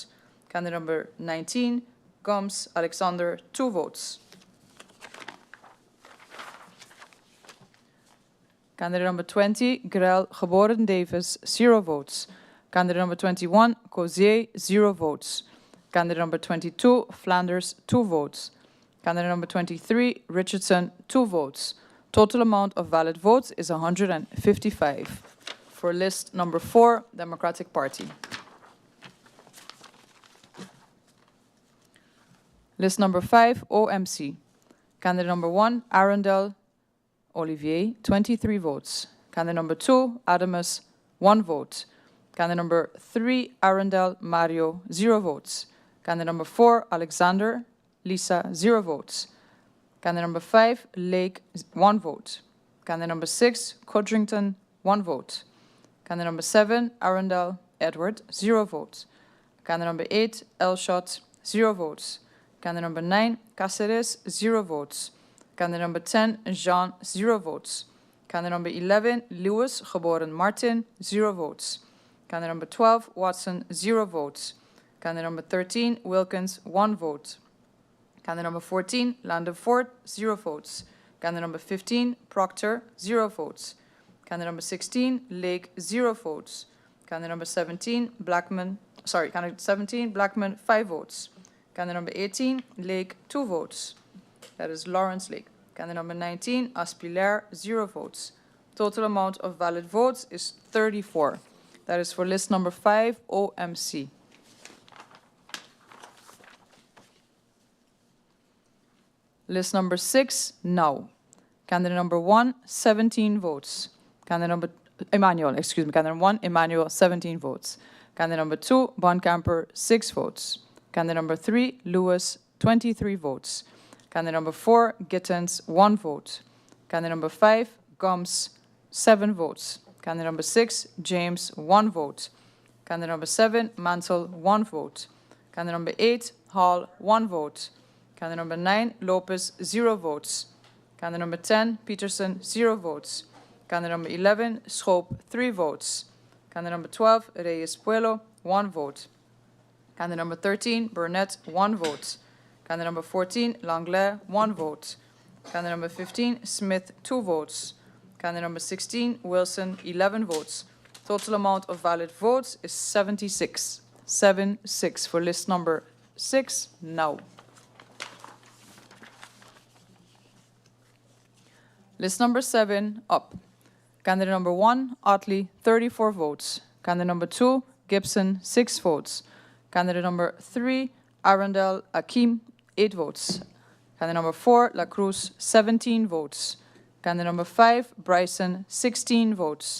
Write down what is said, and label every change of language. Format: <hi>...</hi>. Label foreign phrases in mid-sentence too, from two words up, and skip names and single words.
<en>Candidate number 19, Gomes, Alexander, 2 votes. Candidate number 20, Grel, geboren Davis, 0 votes. Candidate number 21, Cozier, 0 votes. Candidate number 22, Flanders, 2 votes. Candidate number 23, Richardson, 2 votes. Total amount of valid votes is 155. For list number 4, Democratic Party. List number 5, OMC. Candidate number 1, Arundel, Olivier, 23 votes. Candidate number 2, Adamus, 1 vote. Candidate number 3, Arundel Mario, 0 votes. Candidate number 4, Alexander Lisa, 0 votes. Candidate number 5, Lake, 1 vote. Candidate number 6, Codrington, 1 vote. Candidate number 7, Arundel Edward, 0 votes. Candidate number 8, Elshot, 0 votes. Candidate number 9, Cáceres, 0 votes. Candidate number 10, Jean, 0 votes. Candidate number 11, Lewis, geboren Martin, 0 votes. Candidate number 12, Watson, 0 votes. Candidate number 13, Wilkins, 1 vote. Candidate number 14, Landefort, 0 votes. Candidate number 15, Proctor, 0 votes. Candidate number 16, Lake, 0 votes. Candidate number 17, Blackman, 5 votes. Candidate number 18, Lake, 2 votes. That is Lawrence Lake. Candidate number 19, Aspilaire, 0 votes. Total amount of valid votes is 34. That is for list number 5, OMC. List number 6, now. Candidate number 1, 17 votes. Candidate number, Candidate 1, Emmanuel, 17 votes. Candidate number 2, Bonkamper, 6 votes. Candidate number 3, Lewis, 23 votes. Candidate number 4, Gittens, 1 vote. Candidate number 5, Gomes, 7 votes. Candidate number 6, James, 1 vote. Candidate number 7, Mansell, 1 vote. Candidate number 8, Hall, 1 vote. Candidate number 9, Lopez, 0 votes. Candidate number 10, Peterson, 0 votes. Candidate number 11, Schoop, 3 votes. Candidate number 12, Reyes Puelo, 1 vote. Candidate number 13, Burnett, 1 vote. Candidate number 14, Langlais, 1 vote. Candidate number 15, Smith, 2 votes. Candidate number 16, Wilson, 11 votes. Total amount of valid votes is 76. 76 for list number 6, now. List number 7, up. Candidate number 1, Otley, 34 votes. Candidate number 2, Gibson, 6 votes. Candidate number 3, Arundel Akim, 8 votes. Candidate number 4, La Cruz, 17 votes. Candidate number 5, Bryson, 16 votes.</en>